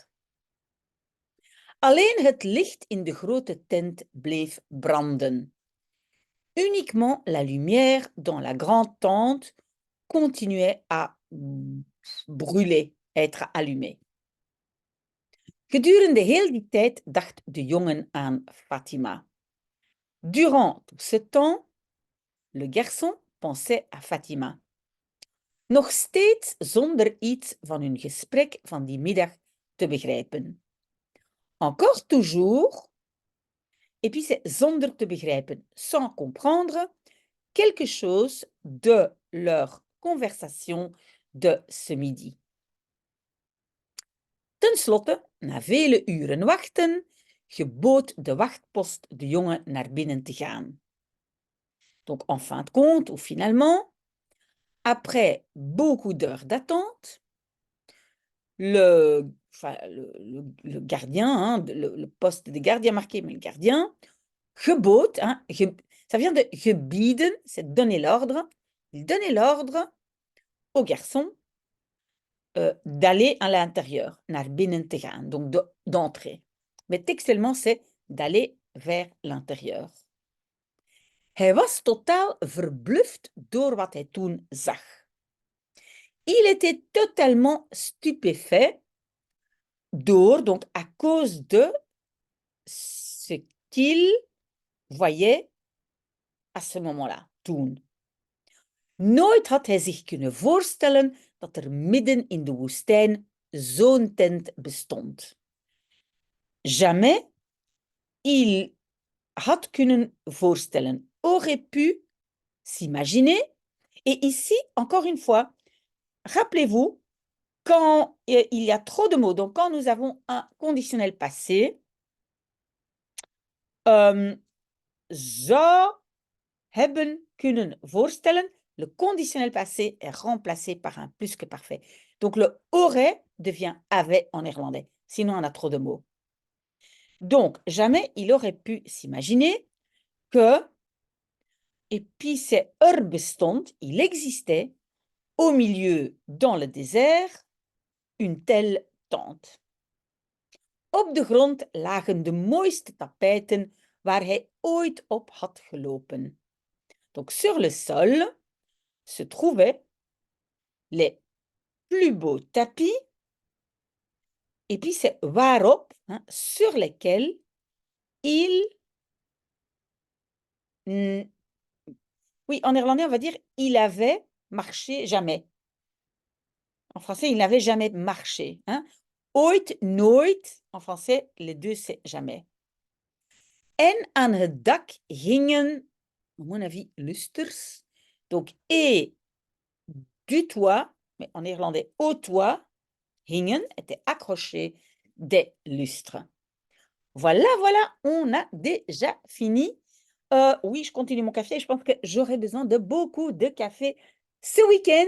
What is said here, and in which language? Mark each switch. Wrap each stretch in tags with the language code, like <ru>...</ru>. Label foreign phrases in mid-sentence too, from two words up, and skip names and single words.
<nl>Alleen het licht in de grote tent bleef branden.</nl> <fr>Uniquement la lumière dans la grande tente continuait à brûler, à être allumée.</fr> <nl>Gedurende heel die tijd dacht de jongen aan Fatima.</nl> <fr>Durant tout ce temps, le garçon pensait à Fatima.</fr> <nl>Nog steeds zonder iets van hun gesprek van die middag te begrijpen.</nl> <fr>Encore toujours, Et puis c'est</fr> <nl>zonder te begrijpen,</nl> <fr>sans comprendre quelque chose de leur conversation de ce midi.</fr> <nl>Ten slotte, na vele uren wachten, gebood de wachtpost de jongen naar binnen te gaan.</nl> <fr>Donc, en fin de compte, ou finalement, après beaucoup d'heures d'attente, le gardien, hein, le poste de gardien marqué, mais le gardien, gebood, hein, ça vient de gebieden, c'est donner l'ordre. Il donnait l'ordre au garçon d'aller à l'intérieur,</fr> <nl>naar binnen te gaan,</nl> <fr>donc d'entrer. Mais textuellement, c'est d'aller vers l'intérieur.</fr> <nl>Hij was totaal verbluft door wat hij toen zag.</nl> <fr>Il était totalement stupéfait door, donc à cause de ce qu'il voyait à ce moment-là, toen.</fr> <nl>Nooit had hij zich kunnen voorstellen dat er midden in de woestijn zo'n tent bestond.</nl> <fr>Jamais il</fr> <nl>had kunnen voorstellen,</nl> <fr>aurait pu s'imaginer. Et ici, encore une fois, rappelez-vous, quand il y a trop de mots, donc quand nous avons un conditionnel passé,</fr> <nl>zou hebben kunnen voorstellen,</nl> <fr>le conditionnel passé est remplacé par un plus que parfait. Donc le aurait devient avait en néerlandais, sinon on a trop de mots. Donc, jamais il aurait pu s'imaginer que, et puis c'est bestond, il existait, au milieu, dans le désert, une telle tente.</fr> <nl>Op de grond lagen de mooiste tapijten waar hij ooit op had gelopen.</nl> <fr>Donc sur le sol se trouvaient les plus beaux tapis, et puis c'est waarop, hein, sur lesquels il... Oui, en néerlandais, on va dire il avait marché jamais. En français, il n'avait jamais marché. Hein.</fr> <nl>Ooit, nooit.</nl> <fr>En français, les deux, c'est jamais.</fr> <nl>En aan het dak hingen,</nl> <fr>à mon avis, lusters. Donc, et du toit, mais en néerlandais, au toit, hingen, étaient accrochés des lustres. Voilà, voilà, on a déjà fini. Oui, je continue mon café. Je pense que j'aurai besoin de beaucoup de café ce week-end.</fr>